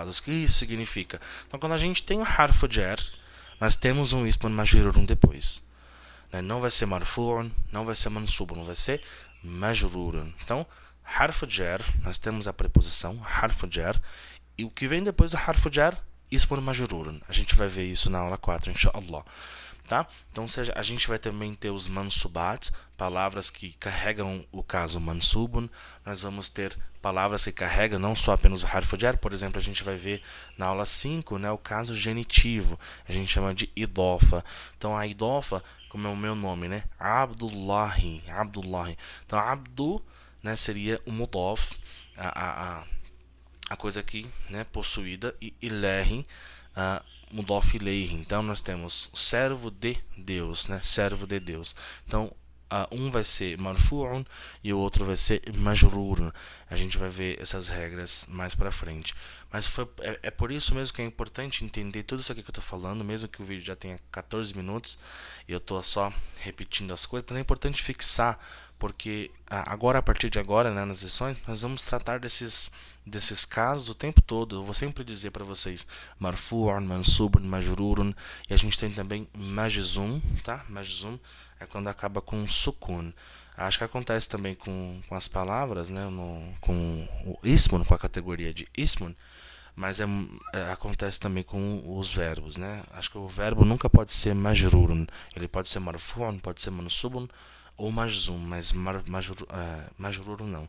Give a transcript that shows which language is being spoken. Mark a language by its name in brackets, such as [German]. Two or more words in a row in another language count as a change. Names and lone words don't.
[Portuguese] O que isso significa? Então, quando a gente tem o [Arabic] حرف جر, [Portuguese] nós temos um [Arabic] اسم مجرور [Portuguese] depois. Né? Não vai ser marfu'un, não vai ser mansubun, vai ser majrurun. Então, [Arabic] حرف جر, [Portuguese] nós temos a preposição [Arabic] حرف جر, [Portuguese] e o que vem depois do [Arabic] حرف جر, اسم مجرور. [Portuguese] A gente vai ver isso na aula 4, inshallah. Tá? Então, seja, a gente vai também ter os mansubat, palavras que carregam o caso mansubun. Nós vamos ter palavras que carregam não só apenas o [Arabic] حرف جر, [Portuguese] por exemplo, a gente vai ver na aula 5, né, o caso genitivo, a gente chama de idofa. Então, a idofa, como é o meu nome, né, Abdullahi. Então, Abdu, né, seria o mudaf, a coisa aqui, né, possuída, e Ilahi, [Arabic] مضاف إليه. [Portuguese] Então nós temos servo de Deus, né? Servo de Deus. Então um vai ser marfu'un e o outro vai ser majrurun. A gente vai ver essas regras mais para frente. Mas é por isso mesmo que é importante entender tudo isso aqui que eu estou falando, mesmo que o vídeo já tenha 14 minutos e eu estou só repetindo as coisas, mas é importante fixar, porque agora, a partir de agora, né, nas lições, nós vamos tratar desses casos o tempo todo. Eu vou sempre dizer para vocês [Arabic] مرفوع منصوب مجرور, [Portuguese] e a gente tem também majzum, tá? Majzum é quando acaba com sukun. Acho que acontece também com as palavras, né, com o ismun, com a categoria de ismun, mas acontece também com os verbos, né? Acho que o verbo nunca pode ser majrurun, ele pode ser marfu'un, pode ser mansubun ou majzum, mas majrurun não.